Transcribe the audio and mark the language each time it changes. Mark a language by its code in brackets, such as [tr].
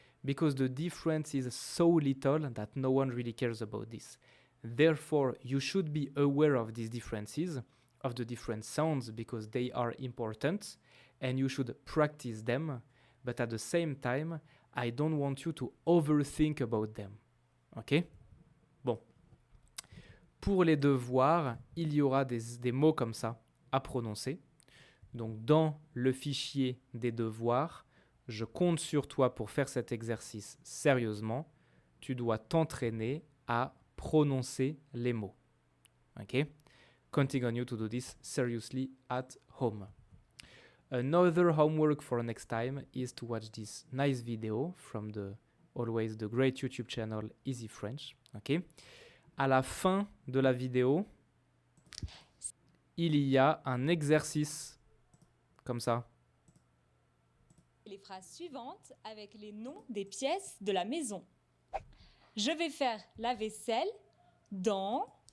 [en] because the difference is so little that no one really cares about this. Therefore, you should be aware of these differences, of the different sounds, because they are important, and you should practice them. But at the same time, I don't want you to overthink about them. [fr] Ok? Bon. Pour les devoirs, il y aura des mots comme ça à prononcer. Donc, dans le fichier des devoirs, je compte sur toi pour faire cet exercice sérieusement. Tu dois t'entraîner à prononcer les mots. Ok? [en] Counting on you to do this seriously at home. Another homework for next time is to watch this nice video from always the great YouTube channel Easy French. Ok? [fr] À la fin de la vidéo, il y a un exercice comme ça. Les phrases suivantes avec les noms des pièces de la maison. Je vais faire la vaisselle dans